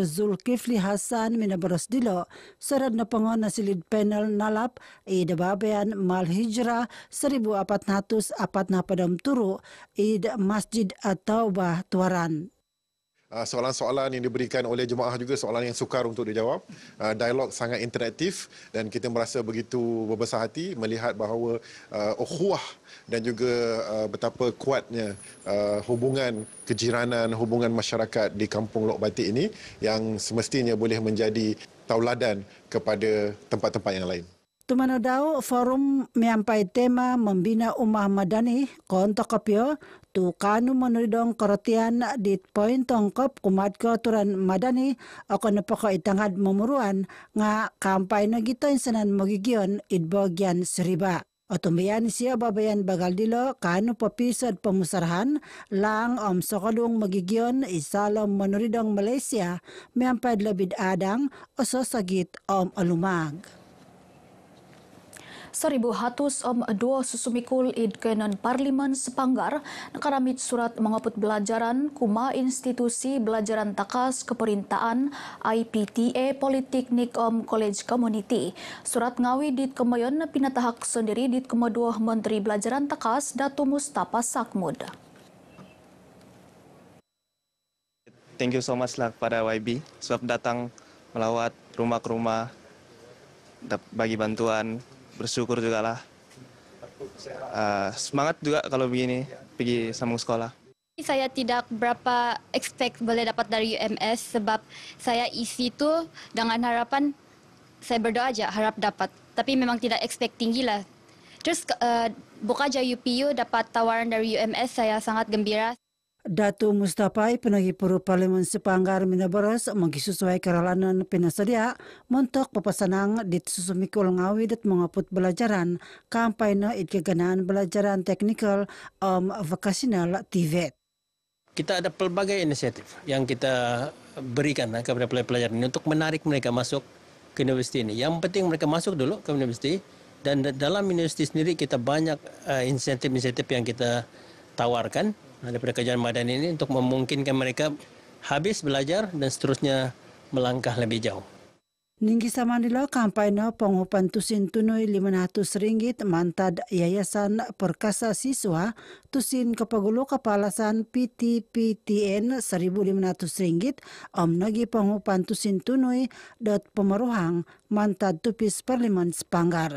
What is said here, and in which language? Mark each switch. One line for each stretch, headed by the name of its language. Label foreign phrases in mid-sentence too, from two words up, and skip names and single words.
Central Dusun: Zulkifli Hasan minabaros dilo sarad na pangon na silid panel nalap dababayan Mal Hijrah 1443 Masjid At-Taubah Tuaran.
Malay: Soalan-soalan yang diberikan oleh jemaah juga soalan yang sukar untuk dijawab. Dialog sangat interaktif dan kita merasa begitu berbesar hati melihat bahawa ukhuwah dan juga betapa kuatnya hubungan kejiranan, hubungan masyarakat di Kampung Lok Batik ini yang semestinya boleh menjadi tauladan kepada tempat-tempat yang lain.
Central Dusun: Tumanadaw forum miampai tema membina Ummah Madani kontok kapyo tu kanu menuridong keretian di poin tongkop kumat ke Turan Madani akan napaka itangad memuruan nga kampay na gito insanan magigyon idbogyan seriba. Otumbayan siya babayan bagal dilo kanu papisad pamusarahan lang sokalung magigyon isalom menuridong Malaysia miampai labid adang o sasagit alumag. 1,102 susumikul id kenan Parlimen Sepanggar nakaramit surat mengaput belajaran kuma institusi belajaran takas keperintaan IPTA Politeknik College Community. Surat ngawi dit kemayon pinatahak sendiri dit kemaduah Menteri Belajaran Takas Datu Mustafa Sakmud.
English: Thank you so much
Malay: lah kepada YB sebab datang melawat rumah ke rumah bagi bantuan. Bersyukur juga lah. Semangat juga kalau begini pergi sambung sekolah. Saya tidak berapa expect boleh dapat dari UMS sebab saya isi tu dengan harapan saya berdoa aja harap dapat. Tapi memang tidak expect tinggi lah. Terus buka aja UPU dapat tawaran dari UMS saya sangat gembira.
Central Dusun: Datu Mustafa penagi puru Parlimen Sepanggar minabaros magisusuai karalanan pinasadya montok papasanang dit susumikul ngawi dit mengaput belajaran kampay na itkaganaan belajaran teknikal vocational TVET.
Malay: Kita ada pelbagai inisiatif yang kita berikan kepada pelajar ini untuk menarik mereka masuk ke universiti ini. Yang penting mereka masuk dulu ke universiti dan dalam universiti sendiri kita banyak insentif-insentif yang kita tawarkan daripada kerajaan Madani ini untuk memungkinkan mereka habis belajar dan seterusnya melangkah lebih jauh.
Central Dusun: Ninggi samanila kampanye pengupantusin tunui RM500 mantad Yayasan Perkasa Siswa tusin kepagulo kapalasan PTPTN RM1.500 nagi pengupantusin tunui pemeruhang mantad tupis parlimen Sepanggar.